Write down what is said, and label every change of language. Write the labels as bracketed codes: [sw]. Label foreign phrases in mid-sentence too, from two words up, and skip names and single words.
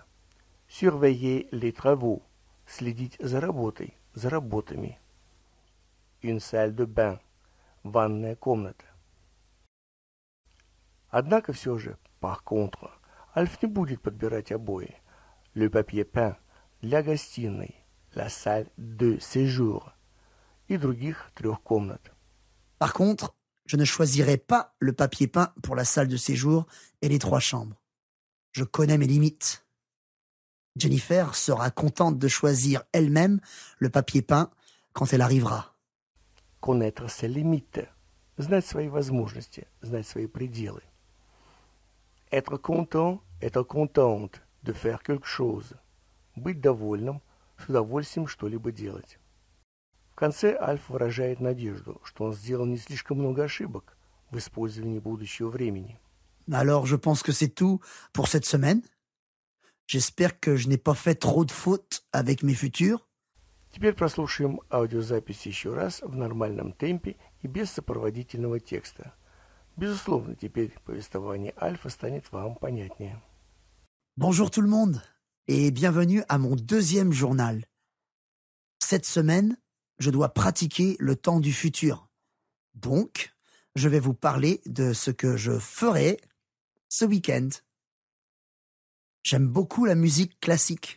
[fr] Surveiller les travaux – [ru] следить за работой, за работами. [fr] Une salle de bain – [ru] ванная комната. Однако все же, [fr] par contre, [ru] Альф не будет подбирать обои. [fr] Le papier peint [ru] для гостиной, [fr] la salle de séjour [ru] и других 3 комнат. [fr] Par contre, je ne choisirai pas le papier peint pour la salle de séjour et les 3 chambres. Je connais mes limites. Jennifer sera contente de choisir elle-même le papier peint quand elle arrivera. Connaître ses limites. [ru] Знать свои возможности, знать свои пределы. [fr] Être content, être contente de faire quelque chose. [ru] Быть довольным, с удовольствием что-либо делать. В конце Альф выражает надежду, что он сделал не слишком много ошибок в использовании будущего времени. [fr] Alors, je pense que c'est tout pour cette semaine. J'espère que je n'ai pas fait trop de fautes avec mes futurs. [ru] Теперь прослушаем аудиозапись еще раз в нормальном темпе и без сопроводительного текста. Безусловно, теперь повествование Альфа станет вам понятнее. [fr] Bonjour tout le monde et bienvenue à mon deuxième journal. Cette semaine, je dois pratiquer le temps du futur. Donc, je vais vous parler de ce que je ferai ce week-end. J'aime beaucoup la musique classique.